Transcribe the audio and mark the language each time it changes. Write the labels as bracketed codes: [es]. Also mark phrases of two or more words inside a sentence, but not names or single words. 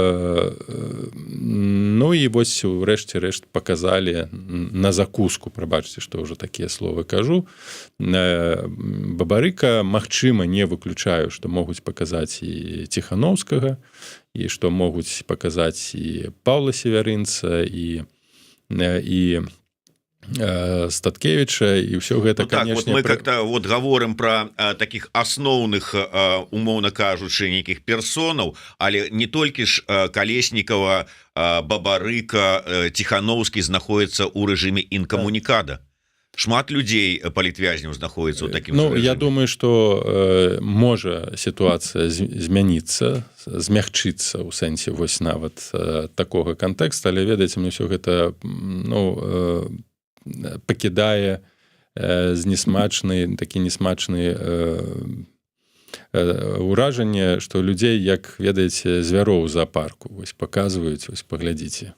[be] Ну і вось урэшце рэшт паказалі на закуску, прабачце, што ўжо такія словы кажу, Бабарыка, магчыма, не выключаю, што могуць паказаць і Ціханаўскага, і што могуць паказаць і Паўла Севярынца, і Статкевіча, і ўсё гэта, [ru] конечно... Вот мы как-то вот говорим про таких [be] асноўных, умоўна кажучы, нейкіх персонаў, але не толькі ж Калеснікава, Бабарыка, Ціханаўскі знаходзіцца ў рэжыме інкамунікада. Шмат людзей палітвязняў знаходзіцца ў такім рэжыме. Я думаю, што можа сітуацыя змяніцца, змягчыцца ў сэнсе вось нават такога кантэкста, але ведаеце, мне ўсё гэта пакідае такі несмачны ўражанне, што людзей, як ведаеце, звяроў у зоапарку вось паказваюць, вось паглядзіце.